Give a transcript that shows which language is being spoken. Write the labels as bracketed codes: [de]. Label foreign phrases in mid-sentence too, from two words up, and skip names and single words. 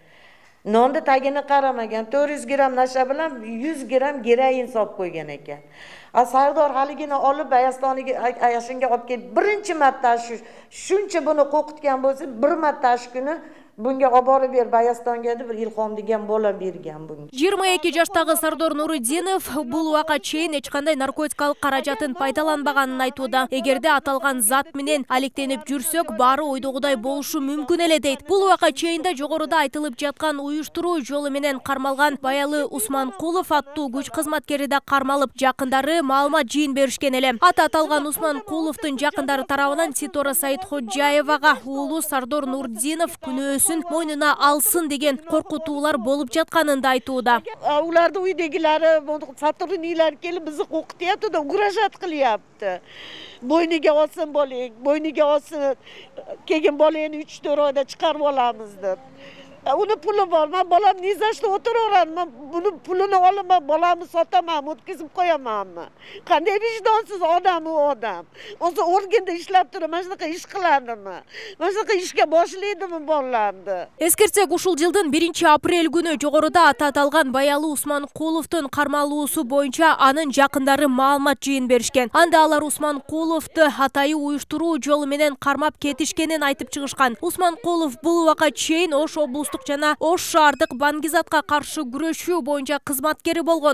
[uz] Nonda tagini qaramagan, 400 gram nasha bilan 100 gram geroin solib qo'ygan ekan. Sardor haligini olib Bayastoniga ayashinga olib kelib, birinchi marta shuncha buni qo'qitgan bo'lsa, bir marta shu kuni bunga olib borib ber Bayastonga deb bir ilhom degan bola bergan bunga. [ky] 22 жаштагы Сардор Нуридинов бул убакка чейин эч кандай наркотикалык каражатын пайдаланбаганын айтууда. Эгерде аталган зат менен алектенип жүрсөк, баары ойдогудай болушу мүмкүн эле дейт. Бул убакка чейин да жогоруда айтылып жаткан уюштуруу жолу менен кармалган Баялы Усманкулов аттуу күч кызматкери да кармалып, жакындары маалымат жыйын беришкен эле. Аталган Усманкуловдун жакындары тарабынан Ситора Сайыткожаевага уулу Сардор Нуридинов күнөөсүн мойнуна алсын деген коркутуулар болуп жатканын да айтууда. [uz] Ularni uydagilari soturnilar kelib bizni qo'rqityapti-da, ugrajat qilyapti. Bo'yniga olsin bolang, bo'yniga olsin. Keyin bolani 3-4 oyda chiqarib olamiz deb. Uni puli bor, men bolam nizashda o'tiraverman. Buni pulini olaman, bolamni sotaman, o'tkazib qo'yamanmi? Qanday vijdonsiz odam u odam. O'zi organda ishlab turib, mana shunaqa ish qiladimi? Mana shunaqa ishga boshlaydimi bolalarni? [ky] Эскертсек, ушул жылдын 1 апрель күнү жогоруда аталган Баялы Усманкуловдун кармалуусу боюнча анын жакындары маалымат жыйын беришкен. Анда алар Усманкуловду атайы уюштуруу жолу менен кармап кетишкенин айтып чыгышкан. Усманкулов бул убакка чейин Ош облустук жана Ош шаардык баңгизатка каршы күрөшүү боюнча кызматкери болгон.